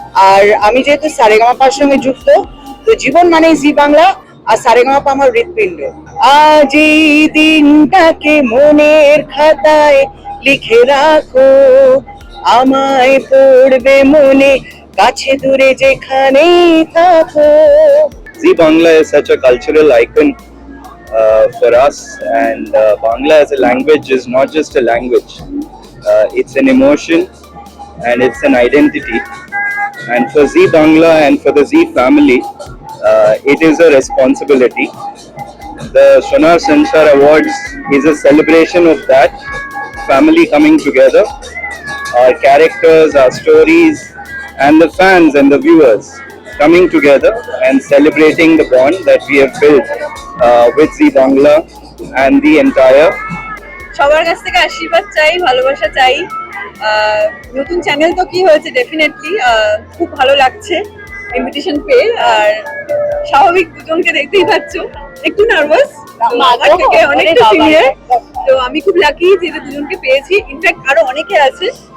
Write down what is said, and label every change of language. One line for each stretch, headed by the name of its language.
Bangla: আর আমি যেহেতু সারেগামাপার সঙ্গে যুক্ত, তো জীবন মানেই জি বাংলা, আর সারেগামাপা আমার হৃৎপিণ্ড। আজ এই দিনটাকে মনের খাতায় লিখে রাখো, আমায় পড়বে মনে, কাছে দূরে যেখানেই থাকো।
English: Zee Bangla is such a cultural icon for us, and Bangla as a language is not just a language, it's an emotion and it's an identity. And for Zee Bangla and for the Zee family, it is a responsibility. The Sonar Sanchar Awards is a celebration of that family coming together, our characters, our stories, and the fans and the viewers coming together and celebrating the bond that we have built with Zee Bangla and the entire.
Bangla: সবার কাছ থেকে আশীর্বাদ চাই, ভালোবাসা চাই। নতুন channel তো কি হয়েছে, ডেফিনেটলি খুব ভালো লাগছে ইনভিটেশন পেয়ে। আর স্বাভাবিক দুজনকে দেখতেই পাচ্ছ, একটু নার্ভাস, আমার থেকে অনেকটা সিনিয়র। তো আমি খুব লাকি যে দুজনকে পেয়েছি, ইনফ্যাক্ট আরো অনেকে আছে।